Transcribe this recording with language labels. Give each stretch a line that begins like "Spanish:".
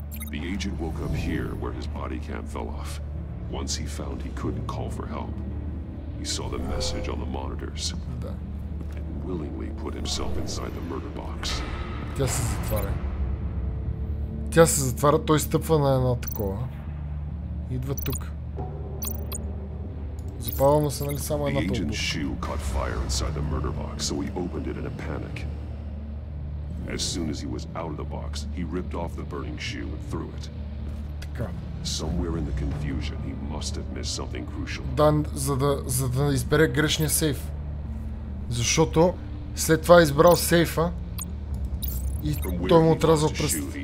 English: The agent woke up here where his body cam fell off. Once he found he couldn't call for help, he saw the message on the monitors and willingly put himself inside the murder box.
Bulgarian: Тя се затваря. Тя се затваря, той стъпва на едно такова. Идва тук. Запава му се, нали, само едната обувка.
English: The agent's shoe caught fire inside the murder box, so he opened it in a panic. As soon as he was out of the box, he ripped off the burning shoe and threw it.
Bulgarian: Така.
English: Somewhere in the confusion, he must have missed something crucial.
Bulgarian: Да, за да избере грешния сейф. Защото след това е избрал сейфа и той му отрязал пръст.